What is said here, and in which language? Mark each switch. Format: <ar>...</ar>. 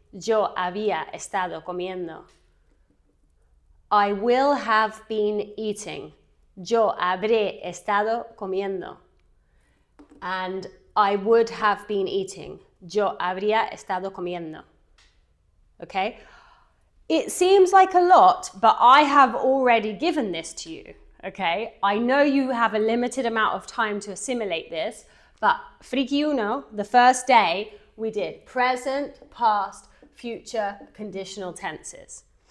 <es>Yo había estado comiendo.</es> <en>I will have been eating.</en> <es>Yo habré estado comiendo.</es> <en>And I would have been eating.</en> <es>Yo habría estado comiendo.</es> <en>Okay? It seems like a lot, but I have already given this to you. Okay? I know you have a limited amount of time to assimilate this, but friki uno, the first day, we did present, past, future, conditional tenses.</en>